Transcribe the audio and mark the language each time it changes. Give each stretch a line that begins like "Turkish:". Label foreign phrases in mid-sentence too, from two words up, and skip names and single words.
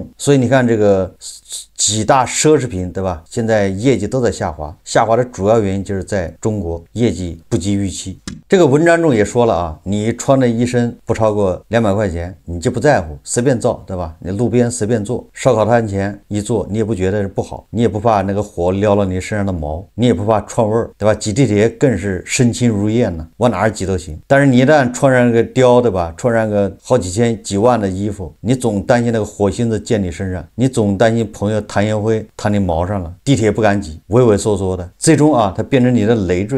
Chinese: 所以你看這個幾大奢侈品，對吧？現在業績都在下滑，下滑的主要原因就是在中國業績不及預期。這個文章中也說了啊，你穿的一身不超過200塊錢，你就不在乎，隨便造，對吧？你路邊隨便做，燒烤攤前一做，你也不覺得不好，你也不怕那個火燎了你身上的毛，你也不怕串味兒，對吧？擠地鐵更是身輕如燕呢，往哪兒擠都行。但是你一旦穿上個貂，對吧？穿上個好幾千幾萬的衣服，你總擔心那個火星子濺你身上，你總擔心朋友彈煙灰彈你毛上了，地鐵不敢擠，畏畏縮縮的，最終啊，它變成你的累贅。